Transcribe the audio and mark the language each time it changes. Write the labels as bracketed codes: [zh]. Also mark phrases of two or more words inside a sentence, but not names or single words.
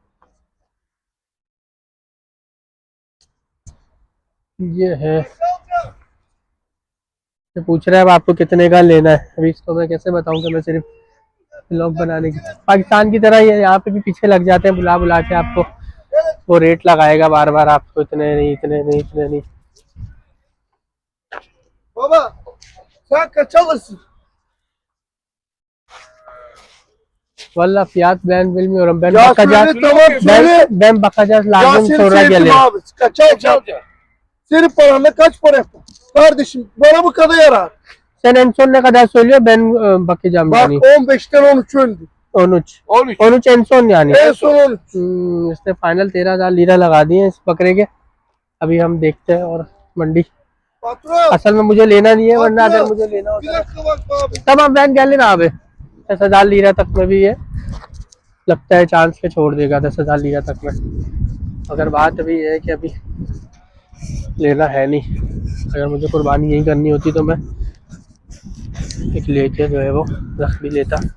[hi] ये है, ये पूछ रहा है अब आपको कितने का लेना है। अभी इसको मैं कैसे बताऊं कि मैं सिर्फ व्लॉग बनाने की, पाकिस्तान की तरह ये यहाँ पे भी पीछे लग जाते हैं, बुला बुला के आपको वो रेट लगाएगा बार बार, आपको इतने नहीं इतने नहीं इतने नहीं। [tr] Baba sen kaç alırsın? Valla fiyat ben bilmiyorum. Ben Ya bakacağız. söyle tamam söyle. Ben bakacağız, Ya lazım seni sonra sevdim gelirim. abi. Kaç alacağım? Senin paranla kaç para yapar? Kardeşim bana bu kadar yarar. Sen en son ne kadar söylüyor, ben bakacağım Bak yani. 15'ten 13 öldü. 13 13. 13 en son yani। En son 13. [hi] इसने फाइनल 13,000 लीरा लगा दिए इस बकरे के। अभी हम देखते हैं और मंडी, [tr] Patron. [hi] असल में मुझे लेना नहीं है, वरना अगर मुझे लेना [tr] Bir [hi] होता [tr] dakika bak abi. [hi] तब हम गैले ना आवे। 10,000 लीरा तक में भी ये लगता है चांस के छोड़ देगा, 10,000 लीरा तक में। अगर बात अभी है कि अभी लेना है नहीं, अगर मुझे कुर्बानी यही करनी होती तो मैं एक लेके जो है वो रख भी लेता।